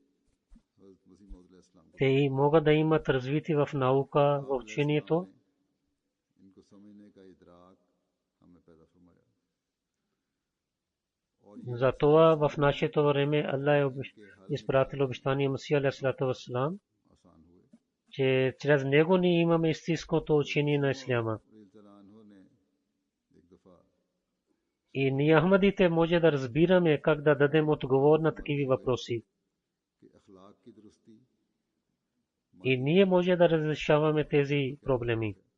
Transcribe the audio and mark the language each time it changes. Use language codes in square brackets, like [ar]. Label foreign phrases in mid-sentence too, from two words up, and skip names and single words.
[bg] Те могат да имат развитие в наука, в учението. Затова в нашето време Аллах е изпратил обещание Масия [ar] عليه الصلاة والسلام, [bg] че чрез него ние имаме истинското учение на исляма. И ние ахмадите може да разбираме как да дадем отговор на такива въпроси. И ние може да разрешаваме тези проблеми.